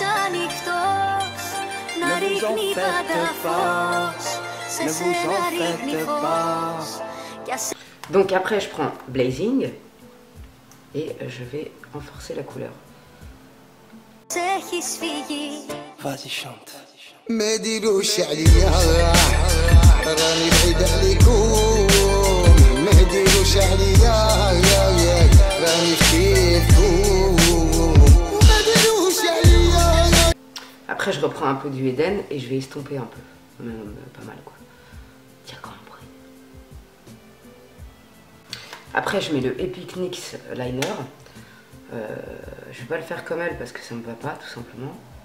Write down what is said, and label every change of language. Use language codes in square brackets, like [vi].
[fr] Ne vous en faites pas. Ne vous en faites pas. Donc après je prends Blazing et je vais renforcer la couleur. Vas-y chante. [ar] ما ديروش عليا راني بعيد عليكم ما ديروش عليا راني كيفكم ما ديروش عليا. [fr] Après je reprends un peu du Eden et je vais estomper un peu, même pas mal quoi. Tiens quand même. Après je mets le Epic NYX liner Je vais pas le faire comme elle parce que ça me va pas tout simplement.